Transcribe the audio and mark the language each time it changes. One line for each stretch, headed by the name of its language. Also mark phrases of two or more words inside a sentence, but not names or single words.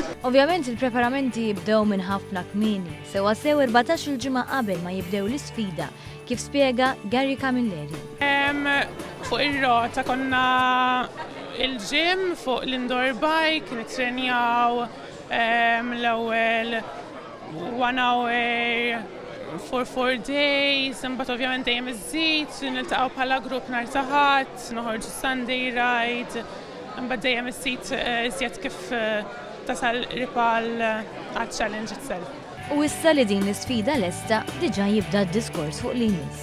Maltese: Ovvjament il-preparamenti jibdew minn ħafna kmieni, sewa sew 14 il-ġimgħa qabel ma jibdew l-isfida, kif spjega Gary Camilleri. Fuq ir-rota konna il-ġim fuq l-
English: indoor bike,
Maltese: nitrenjaw l-ewwel
English: 1 hour for 4 days,
Maltese: imbagħad ovvjament dejjem iżżid, niltaqgħu bħala grupp nhar ta' ħadd, noħorġu
English: Sunday ride,
Maltese: imbagħad dejjem iżżid iżjed kif tasal ripal għaċ-
English: challenge itself.
Maltese: U issa li din l-isfida lesta diġà jibda d-diskors fuq li jmiss.